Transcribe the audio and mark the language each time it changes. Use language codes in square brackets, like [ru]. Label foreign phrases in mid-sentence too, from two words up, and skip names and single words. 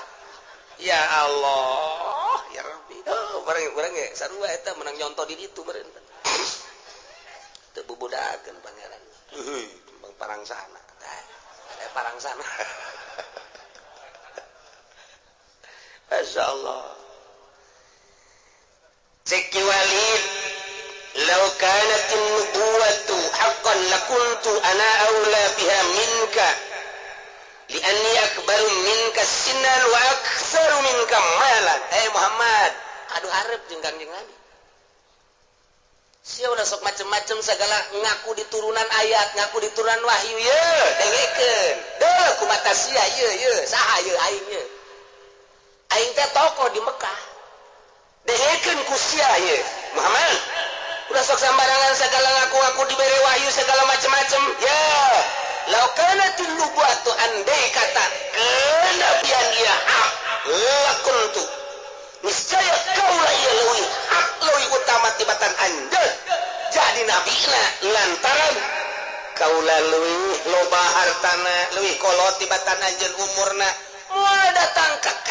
[ar] يا الله يا ربي. [su] Oh, bareng ge sarua eta menang nyonto di ditu meureun. Teu bubudakeun pangeran. Heuh, parangsana. Tah, parangsana. [ar] Masyaallah. Zaki Walid لو كانت النبوة حقا لكنت أنا أولى بها منك لأني أكبر منك سنا وأكثر منك مالا Muhammad [su] aduh hareup jeung Kanjeng Nabi sia udah sok macem-macem segala ngaku diturunan ayat ngaku diturunan wahyu ye dengekeun deuh kumata sia ye saha ye aing ye aing teh tokoh di Mekah dengekeun ku sia ye Muhammad udah sok sambarangan segala ngaku-ngaku dibere wahyu segala macam-macam ya [ar] لو كانت النبوة [su] andai kata kenabian ieu hak lakuntu niscaya kaula ieu leuwih hak leuwih utama tibatan anjeun jadi nabina lantaran kaula leuwih loba hartana leuwih kolot tibatan anjeun umurna moal datang ka